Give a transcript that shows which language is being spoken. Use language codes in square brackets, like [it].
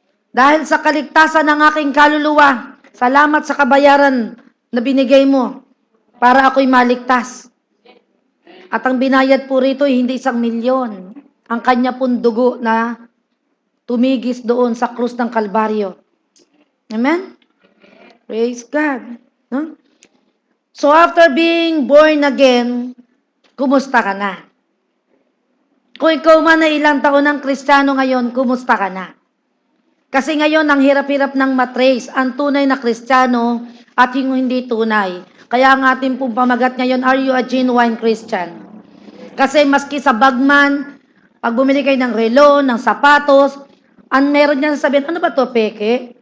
[tl] Dahil sa kaligtasan ng aking kaluluwa, salamat sa kabayaran na binigay mo para ako'y maligtas. At ang binayad po rito ay hindi 1,000,000. Ang kanya pong dugo na tumigis doon sa krus ng Kalbaryo. [en] Amen? Praise God. No? So after being born again, [tl] kumusta ka na? Kung ikaw man ay ilang taon ng Kristiyano ngayon, kumusta ka na? Kasi ngayon, ang hirap-hirap ng matrace, ang tunay na Kristiyano at yung hindi tunay. Kaya ang ating pong pamagat ngayon, [en] are you a genuine Christian? [tl] Kasi maski sa bagman, pag bumili kayo ng relo, ng sapatos, ang meron niya sabihin, ano ba to, peke?